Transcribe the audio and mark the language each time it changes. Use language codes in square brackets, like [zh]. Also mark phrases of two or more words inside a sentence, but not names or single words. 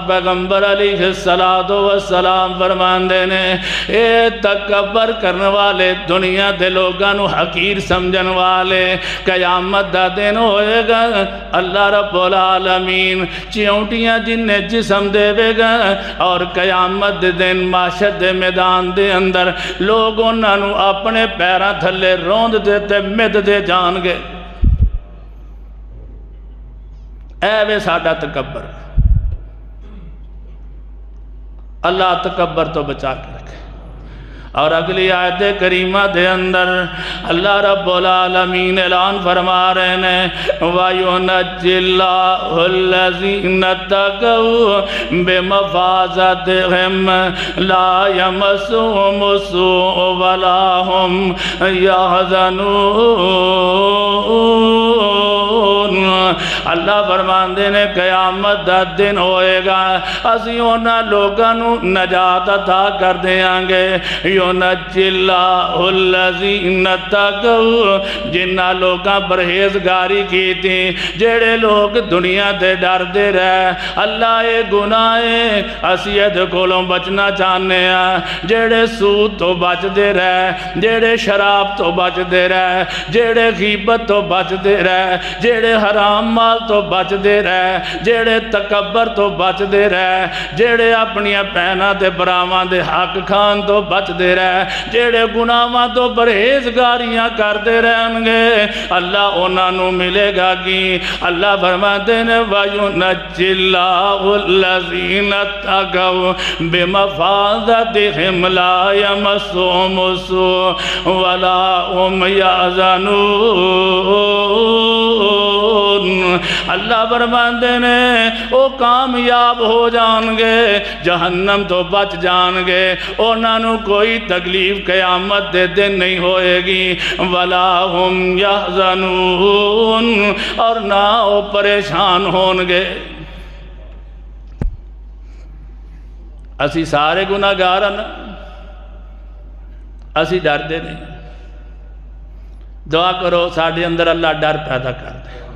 [pa] پیغمبر علیہ السلام فرماندے نے اے تکبر کرنے والے دنیا دے لوگانو حقیر سمجھن والے قیامت دا دن ہوئے گا، اللہ رب العالمین چیونٹیاں جنہیں جسم دے بے گا، اور قیامت دے دن معاشر دے میدان دے اندر لوگوں نانو اپنے پیرہ تھلے روند تے مد دے جان گے۔ اے وے ساڈا تکبر، اللہ تکبر تو بچا کے رکھے۔ اور اگلی آیت کریمہ دے اندر اللہ رب العالمین اعلان فرما رہے ہیں [ar] وَيُنَجِّ اللَّهُ الَّذِينَ اتَّقَوْا بِمَفَازَتِهِمْ لَا يَمَسُّهُمُ السُّوءُ وَلَا هُمْ يَحْزَنُونَ۔ [pa] اللہ فرماندے نے قیامت دا دن ہوئے گا، اسی انہاں لوگاں نو نجات عطا کر دیاں گے۔ [ar] یُنَجِّ اللَّهُ الَّذِينَ اتَّقَوْا، [pa] جنہاں لوگاں پرہیزگاری کی تھی، جڑے لوگ دنیا دے ڈر دے رہے اللہ اے گناہے اسی ادھ کولوں بچنا چاہنے ہیں، جڑے سود تو بچ دے رہے، جڑے شراب تو بچ دے رہے، جڑے غیبت تو بچ دے رہے، جڑے حرام مال تو بچ دے رہے، جڑے تکبر تو بچ دے رہے، جڑے اپنی بہناں تے بھراواں دے حق کھان تو بچ دے رہے، جڑے گناہاں تو پرہیزگاریاں کر دے رہن گے، اللہ انہاں نو ملے گا کی۔ [ur] اللہ فرماتے ہیں [ar] وَيُنَجِّ اللَّهُ الَّذِينَ اتَّقَوْا بِمَفَازَتِهِمْ لَا يَمَسُّهُمُ السُّوءُ وَلَا هُمْ يَحْزَنُونَ۔ [pa] اللہ فرماتے ہیں وہ کامیاب ہو جان گے، جہنم تو بچ جان گے، انہاں نو کوئی تکلیف قیامت دے دن نہیں ہوئے گی، [ar] وَلَا هُمْ يَحْزَنُونَ، [ur] اور نہ وہ پریشان ہون گے۔ [pa] اسی سارے گناہگار ہیں، اسی ڈر دے نہیں۔ دعا کرو ساڑھے اندر اللہ ڈر پیدا کر دے۔